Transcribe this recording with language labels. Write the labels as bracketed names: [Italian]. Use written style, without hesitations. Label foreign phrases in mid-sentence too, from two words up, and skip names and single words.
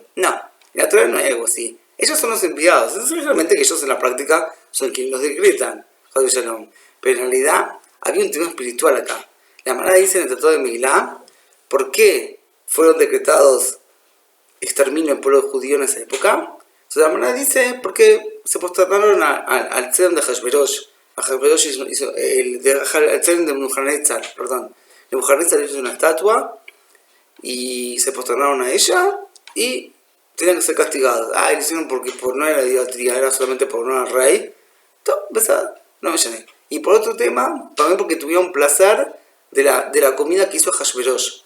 [Spanish] No, en la Torah no hay algo así. Ellos son los enviados, es realmente que ellos en la práctica son quienes los decretan. Pero en realidad había un tema espiritual acá. La Gemara dice en el Tratado de Megilá por qué fueron decretados exterminio del pueblo judío en esa época. Entonces la Gemara dice porque se posternaron al Tzedem de Hashverosh. Hashverosh hizo el Tzedem de Nebuchadnezzar, perdón. Nebuchadnezzar hizo una estatua y se posternaron a ella y tenían que ser castigados. Lo hicieron porque no era idolatría, era solamente por no al rey. Entonces, no me llené. Y por otro tema, también porque tuvieron placer de la comida que hizo Hashverosh.